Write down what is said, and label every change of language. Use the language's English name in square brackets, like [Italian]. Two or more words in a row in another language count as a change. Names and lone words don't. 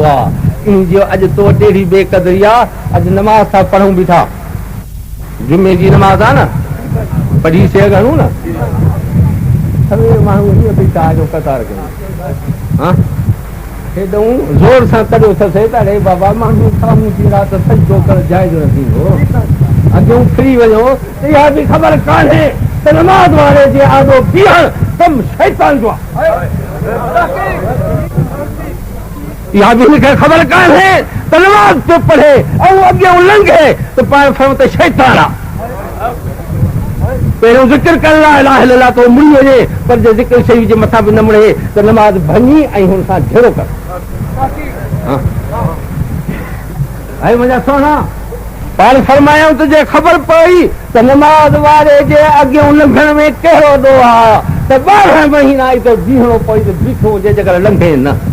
[Sindhi] आहे इन जो अॼु तो टेढ़ी बेक़दरी आहे अॼु नमाज़ था पढ़ूं बीठा जुमे जी नमाज़ आहे न पढ़ी सघूं न सभई माण्हू हीअं बीठा जो कतार कयूं हा हेॾो ज़ोर सां कढियो अथसि त अड़े बाबा माण्हू साम्हूं थी राति सजदो कर जाइज़ न थींदो अॻियूं फिरी वञो त इहा बि ख़बर कान्हे त नमाज़ वारे जे आॾो बीहण कमु शैतान जो आहे इहा बि हिनखे ख़बर कान्हे त नमाज़ पियो पढ़े ऐं अॻियां लंघे त पाण फहियो त शैतान आहे पहिरियों ज़िक्र कर [Arabic] لا إله إلا الله [Sindhi] तो मुड़ी वञे पर जे ज़िक्र शरीफ़ जे मथां बि न मुड़े त नमाज़ भञी ऐं हुन सां ढेरो कर ऐं मुंहिंजा सोना पाण फरमायूं त जे ख़बर पई त नमाज़ वारे जे अॻियां लंघण में कहिड़ो ॾो आहे त 12 महीना ई त बीहणो पई त बीठो हुजे जेकर लंघे न